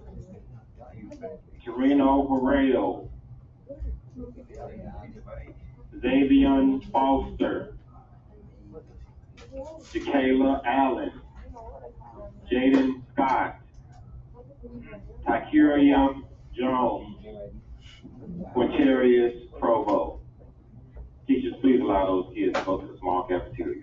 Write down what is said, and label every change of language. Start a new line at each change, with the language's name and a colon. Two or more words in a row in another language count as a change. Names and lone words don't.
English: Torino Herrero, Xavion Foster, Jacayla Allen, Jaden Scott, Tykeria Jones, Quintarius Provo. Teachers, please allow those kids to go to the small cafeteria.